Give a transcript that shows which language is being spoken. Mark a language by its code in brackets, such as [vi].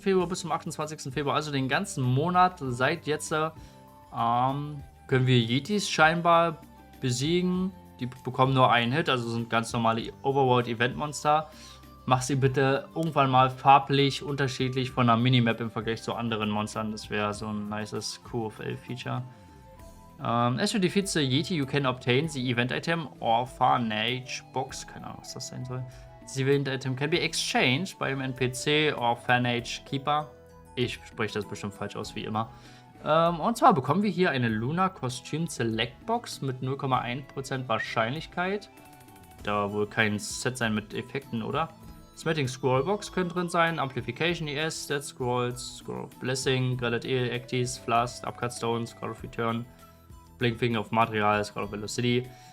[de] Februar bis zum 28. Februar, also den ganzen Monat seit jetzt, können wir Yetis scheinbar besiegen. Die bekommen nur einen Hit, also sind ganz normale Overworld-Event-Monster. Mach sie bitte irgendwann mal farblich unterschiedlich von der Minimap im Vergleich zu anderen Monstern. Das wäre so ein nices QFL-Feature. [en] As you defeat the Yeti, you can obtain the event item Orphanage Box. [de] Keine Ahnung, was das sein soll. [en] The event item can be exchanged by an NPC Orphanage Keeper. [de] Ich spreche das bestimmt falsch aus, wie immer. Und zwar bekommen wir hier eine Luna Costume Select Box mit 0,1% Wahrscheinlichkeit. Da wohl kein Set sein mit Effekten, oder? Smelting Scroll Box könnte drin sein. Amplification ES, Stat Scrolls, Scroll of Blessing, Grilled Eel, Actis, Flask, Upcut Stone, Scroll of Return, Blinkfinger of Material, Scroll of Velocity.